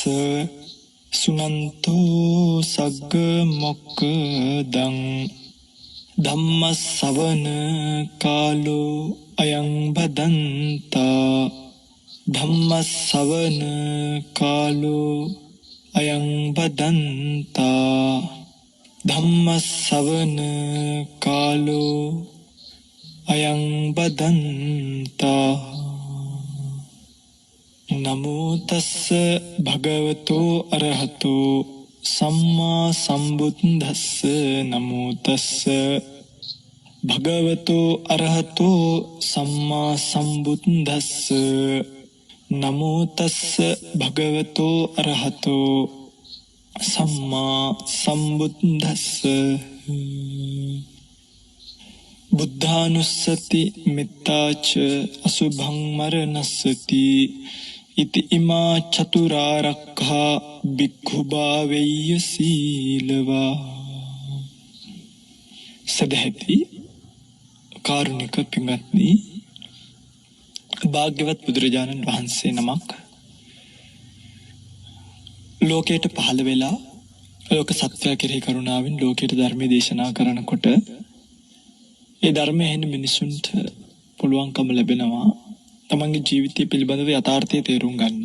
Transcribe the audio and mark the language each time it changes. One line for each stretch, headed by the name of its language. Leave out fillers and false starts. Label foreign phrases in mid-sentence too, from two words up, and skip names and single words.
Pali: සුනන්තෝ සග්ග මොක්ඛදං ධම්ම ශ්‍රවණ කාලෝ අයං බදන්තා ධම්ම ශ්‍රවණ කාලෝ අයං බදන්තා ධම්ම ශ්‍රවණ කාලෝ අයං බදන්තා. නමෝ තස්ස භගවතෝ අරහතෝ සම්මා සම්බුද්දස්ස. නමෝ තස්ස භගවතෝ අරහතෝ සම්මා සම්බුද්දස්ස. නමෝ තස්ස භගවතෝ අරහතෝ සම්මා සම්බුද්දස්ස. බුද්ධානුස්සති මෙත්තාච අසුභං මරණස්සති ඉති ඉමා චතුරාර්යක්ඛා භික්ඛු භාවෙය්‍ය සීලවා.
Sinhala: සදහැති කාරුණික පින්වත්නි, භාග්‍යවත් බුදුරජාණන් වහන්සේ නමක් ලෝකයට පහළ වෙලා ලෝක සත්‍යය කෙරෙහි කරුණාවෙන් ලෝකයට ධර්මයේ දේශනා කරනකොට ඒ ධර්මය ඇහෙන මිනිසුන්ට පුළුවන්කම ලැබෙනවා තමන්ගේ ජීවිතය පිළිබඳව යථාර්ථය තේරුම් ගන්න.